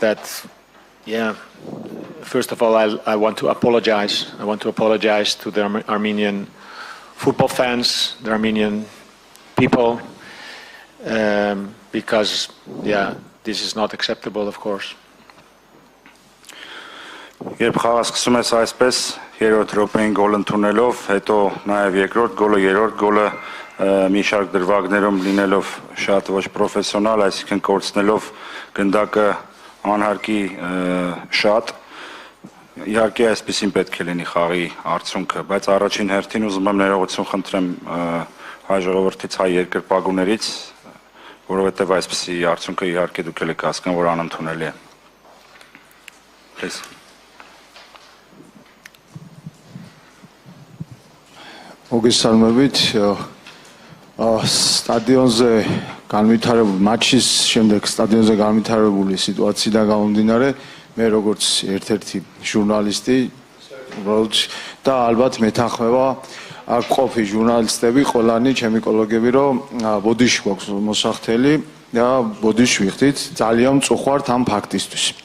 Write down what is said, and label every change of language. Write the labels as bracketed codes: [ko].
[en] That, first of all, I want to apologize. I want to apologize to the Armenian football fans, the Armenian people, because, this is not acceptable, of course. [hy] Երբ խաղը սկսում ես այսպես, երրորդ րոպեին գոլ ընդունելով, հետո նաև երկրորդ գոլը, երրորդ գոլը մի շարք դրվագներում լինելով շատ ոչ պրոֆեսիոնալ, այսինքն կորցնելով գնդակը անհարկի շատ, իհարկե այսպեսին պետք է լինի խաղի արդյունքը, բայց առաջին հերթին ուզում եմ ներողություն խնդրեմ հայ ժողովրդից, հայ երկրպագուներից, որովհետև այսպեսի արդյունքը իհարկե դուք եք հասկանում, որ անընդունելի է։ Please. [ka] მოგესალმებით სტადიონზე განვითარებული მატჩის შემდეგ სტადიონზე განვითარებული სიტუაციიდან გამომდინარე მე როგორც ერთ-ერთი ჟურნალისტი უბრალოდ და ალბათ მეთანხმება აქ ყოფი ჟურნალისტები ყველანი ჩემი კოლეგები რომ ბოდიში გვაქვს მოსახდელი და ბოდიში ვიხდით ძალიან მწუხვართ ამ ფაქტისთვის